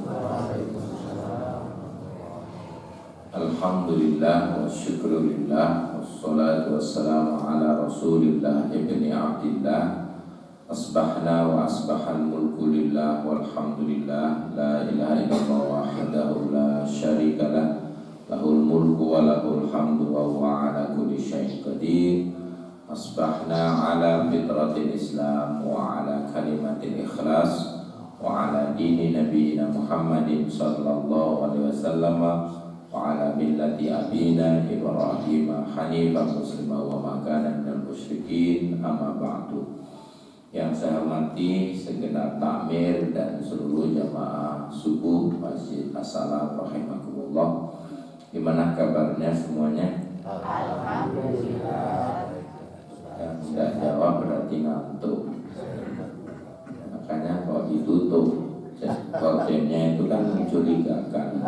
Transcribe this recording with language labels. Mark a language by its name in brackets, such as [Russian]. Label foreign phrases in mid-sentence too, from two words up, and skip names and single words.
[Arabic] الحمد لله والشكر لله والصلاة والسلام على رسول الله ابن عبد الله. أصبحنا وأصبح الملك لله والحمد لله. لا إله إلا الله وحده لا شريك له. له الملك وله الحمد وهو على كل شيء قدير. أصبحنا على فطرة الإسلام وعلى كلمة الإخلاص وعلى دين نبينا محمد صلى الله عليه وسلم وعلى ملة أبينا إبراهيم حنيفا مسلما وما كان من المشركين أما بعد. [Indonesian] Yang saya hormati segenap takmir dan seluruh jamaah subuh Masjid As-Salam rahimakumullah. Gimana kabarnya semuanya? Alhamdulillah. Yang tidak jawab berarti ngantuk. Makanya kalau ditutup koljennya itu kan mencurigakan.